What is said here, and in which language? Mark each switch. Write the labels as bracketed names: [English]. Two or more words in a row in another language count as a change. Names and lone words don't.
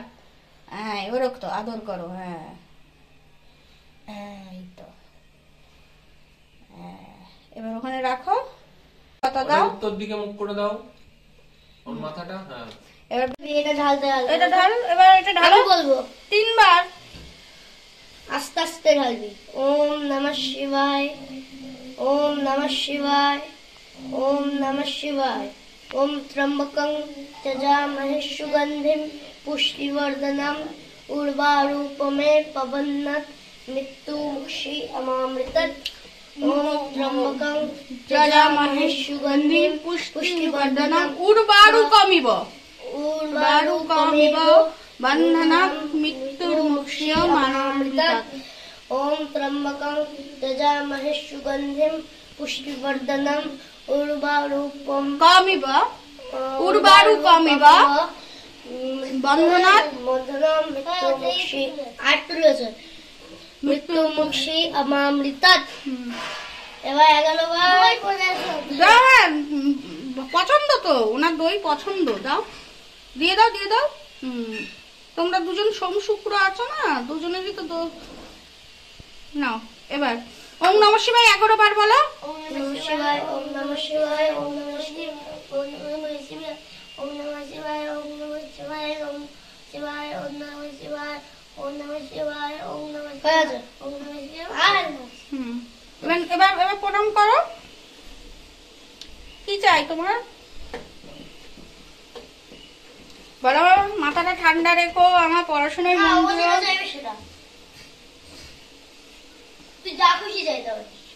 [Bangla] হ্যাঁ, এবার তো আদর করো। হ্যাঁ, এই তো। এবার ওখানে রাখো, পাতা দাও, উত্তর দিকে মুখ করে দাও ওর মাথাটা। হ্যাঁ, এবার এটা ঢালতে হবে। এটা ঢাল, এবার এটা ঢালো, বলবো 3 বার, আস্তে আস্তে ঢালবি। [Sanskrit] ওম নমঃ শিবায়, ওম নমঃ শিবায়, ওম নমঃ শিবায়। ওম ত্রম্বকং যজামহে সুগন্ধিং পুষ্টিবর্ধনম উর্বারুকমিব বন্ধনাৎ মৃত্যুমুক্ষয়মমৃতাৎ। ओम त्र्यंबकं यजामहे सुगंधिं पुष्टिवर्धनम् उर्वारुकमिव उर्वारुकमिव बन्धनात् मृत्युर्मुक्ष्यमामृतात्। ओम त्र्यंबकं यजामहे सुगंधिं पुष्टिवर्धनम् कमिव उर्वारुकमिव बन्धनात् মৃত্যুমুক্ষী আমামৃতাৎ। [Bangla] এবার 11 বার পছন্দ তো ওনার দই পছন্দ, দাও দিয়ে দাও দিয়ে দাও। তোমরা দুজন সোম শুক্র আছো না, দুজনেরই তো নাও। এবার [Sanskrit] ওম নমঃ শিবায় [Bangla] 11 বার বলো। [Sanskrit] ওম নমঃ শিবায় ওম নমঃ শিবায় ওম নমঃ শিবায় ওম নমঃ শিবায় ওম নমঃ শিবায় ওম নমঃ শিবায় ওম শিবায় ওম নমঃ শিবায় ওম নমঃ শিবায় ওম নমঃ শিবায় ওম নমঃ শিবায়। [Bangla] এবার এবার প্রণাম করো। কি চাই তোমার বলো। মাথাটা ঠান্ডা রেখো, আমার পড়াশোনায় মন দিও। তুই যা খুশি চাইতে পারিস।